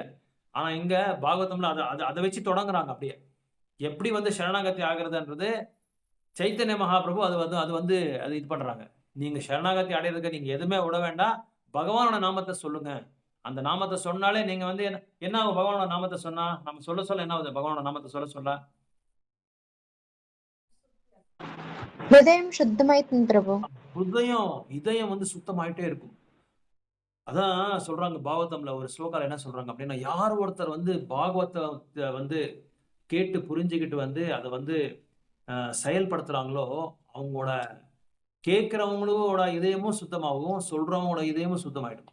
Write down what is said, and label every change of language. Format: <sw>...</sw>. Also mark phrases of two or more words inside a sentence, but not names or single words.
<ta>ஆனா இங்க பாகவதம்ல அதை வச்சு தொடங்குறாங்க. அப்படியே எப்படி வந்து சரணாகதி ஆகிறதுன்றது சைத்தன்ய மகாபிரபு அது இது பண்றாங்க. நீங்க சரணாகதி அடையிறதுக்கு நீங்க எதுவுமே விட வேண்டாம், பகவானோட நாமத்தை சொல்லுங்க. அந்த நாமத்தை சொன்னாலே நீங்க வந்து என்ன ஆகும், பகவானோட நாமத்தை சொன்னா நம்ம சொல்ல என்ன ஆகுது, பகவானோட நாமத்தை சொல்ல</ta> <te>హృదయం శుద్ధమైతుంది ప్రభు.</te> <ta>இதயம் வந்து சுத்தமாயிட்டே இருக்கும். அதான் சொல்றாங்க பாகவதம்ல ஒரு ஸ்லோகால என்ன சொல்றாங்க அப்படின்னா, யார் ஒருத்தர் வந்து பாகவதத்தை வந்து கேட்டு புரிஞ்சுக்கிட்டு வந்து அதை வந்து செயல்படுத்துறாங்களோ அவங்களோட கேட்கிறவங்களோட இதயமும் சுத்தமாகும், சொல்றவங்களோட இதயமும் சுத்தமாயிடும்.</ta>